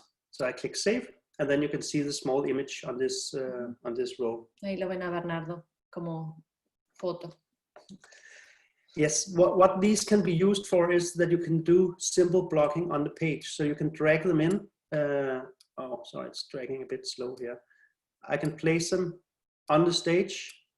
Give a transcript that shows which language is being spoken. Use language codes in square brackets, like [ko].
[en] So I click save, and then you can see the small image on this role. [es] Ahí lo ven a Bernardo como foto. [en] Yes, what these can be used for is that you can do simple blocking on the page. So you can drag them in. Oh, sorry, it's dragging a bit slow here. I can place them on the stage.